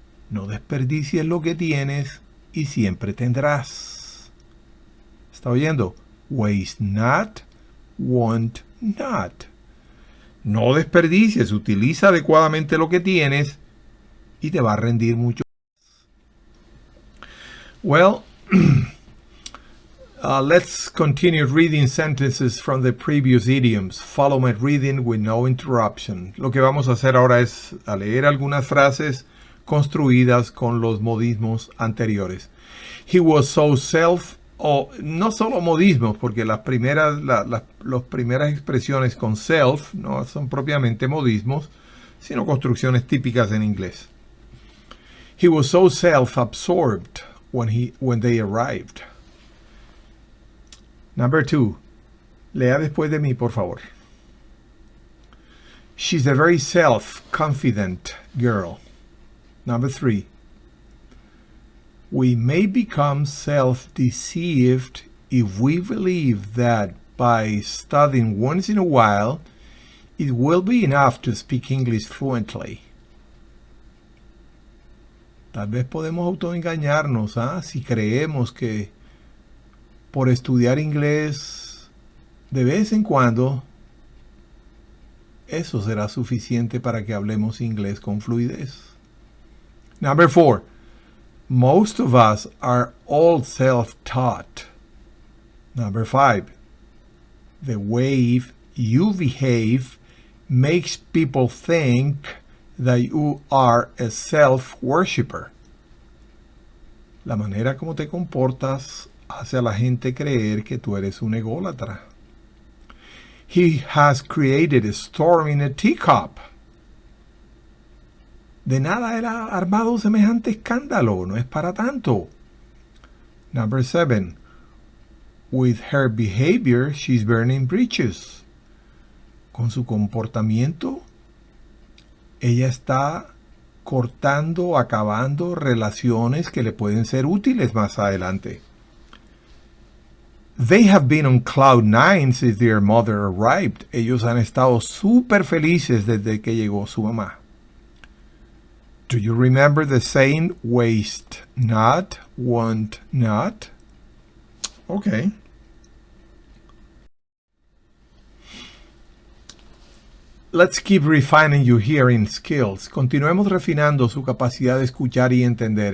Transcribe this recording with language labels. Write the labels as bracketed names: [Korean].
[Spanish] No desperdicies lo que tienes y siempre tendrás. ¿Está oyendo? [English] Waste not, want not. [Spanish] No desperdicies, utiliza adecuadamente lo que tienes y te va a rendir mucho. [English] Well, let's continue reading sentences from the previous idioms. Follow my reading with no interruption. [Spanish] Lo que vamos a hacer ahora es a leer algunas frases construidas con los modismos anteriores. [English] He was so [Spanish] no solo modismos, porque las primeras expresiones con self no son propiamente modismos, sino construcciones típicas en inglés. [English] He was so self-absorbed when they arrived. Number 2. [Spanish] Lea después de mí, por favor. [English] She's a very self-confident girl. Number 3. We may become self-deceived if we believe that by studying once in a while, it will be enough to speak English fluently. [Spanish] Tal vez podemos autoengañarnos, si creemos que por estudiar inglés de vez en cuando, eso será suficiente para que hablemos inglés con fluidez. [English] Number 4. Most of us are all self-taught. Number 5. The way you behave makes people think that you are a self-worshipper. [Spanish] La manera como te comportas hace a la gente creer que tú eres un ególatra. [English] He has created a storm in a teacup. [Spanish] De nada era armado semejante escándalo, no es para tanto. [English] Number 7. With her behavior, she's burning bridges. [Spanish] Con su comportamiento, ella está cortando, acabando relaciones que le pueden ser útiles más adelante. [English] They have been on cloud 9 since their mother arrived. [Spanish] Ellos han estado súper felices desde que llegó su mamá. [English] Do you remember the saying, waste not, want not? Okay. Let's keep refining your hearing skills. [Spanish] Continuemos refinando su capacidad de escuchar y entender.